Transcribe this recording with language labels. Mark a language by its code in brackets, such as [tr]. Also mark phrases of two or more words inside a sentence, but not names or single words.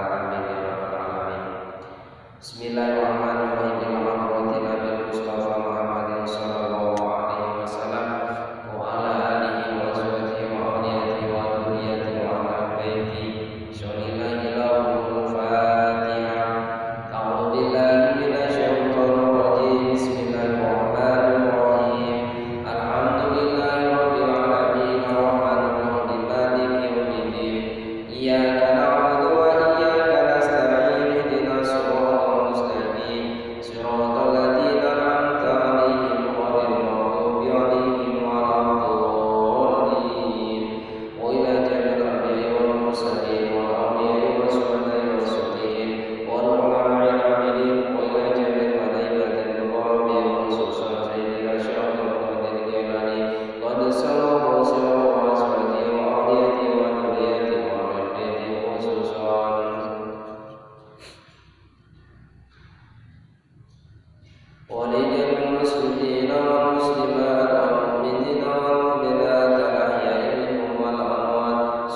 [ar] آمين يا رب العالمين. بسم الله الرحمن الرحيم. الحمد لله بالمصطفى محمد صلى الله عليه وسلم وعلى آله وصحبه وأوليائه وذريته وأهل بيته. صلى الله لهم الفاتحة. أعوذ بالله من الشيطان الرجيم. بسم الله الرحمن الرحيم الحمد لله رب العالمين الرحمن الرحيم مالك يوم الدين. إياك نعبد وإياك نستعين اهدنا الصراط المستقيم صراط الذين أنعمت عليهم غير المغضوب عليهم ولا الضالين. وإلى جميع الأنبياء والمرسلين والأولياء والشهداء و الصالحين والعلماء العاملين وإلى جميع الملائكة المقربين خصوصا سيدنا شيخ عبد القادر الجيلاني قد صلى الله صلى الله وأزواجه وأوليائه وذريته وأهل بيته خصوصا ولجميع المسلمين والمسلمات والمؤمنين والمؤمنات الأحياء منهم والأموات.